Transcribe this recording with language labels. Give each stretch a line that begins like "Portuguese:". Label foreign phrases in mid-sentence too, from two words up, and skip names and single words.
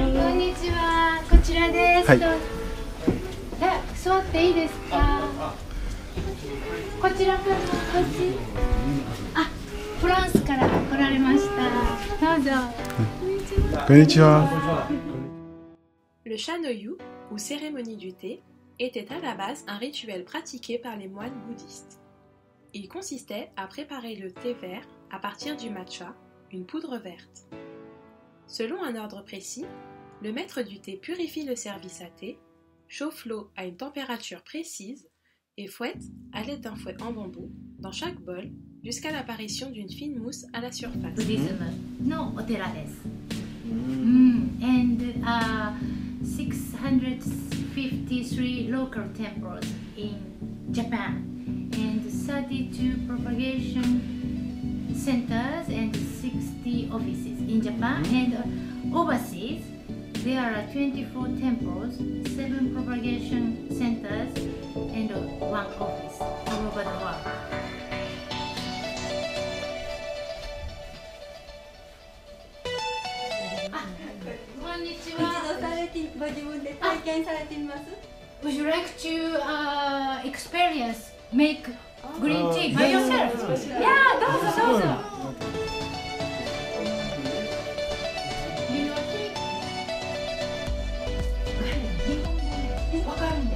Japanese: こんにちは、こちらです。はい座っていいですか。こちらからこっち。あ、フランスから来られました。どうぞ。 Konnichiwa.
French: Le Shanoyu, ou cérémonie du thé, était à la base un rituel pratiqué par les moines bouddhistes. Il consistait à préparer le thé vert à partir du matcha, une poudre verte. Selon un ordre précis, le maître du thé purifie le service à thé, chauffe l'eau à une température précise et fouette, à l'aide d'un fouet en bambou, dans chaque bol, jusqu'à l'apparition d'une fine mousse à la surface.
Japanese: ブディズムのお寺です。
English: And 653 local temples in Japan and 32 propagation centers and 60 offices in Japan and overseas. There are 24 temples, 7 propagation centers and 1 office all over the world.
Japanese: こんにちは。ご自分で体験されてみます？
English: Would you like to experience make green tea by yourself?
Japanese: Yeah, どうぞどうぞ。日本語わかるんです。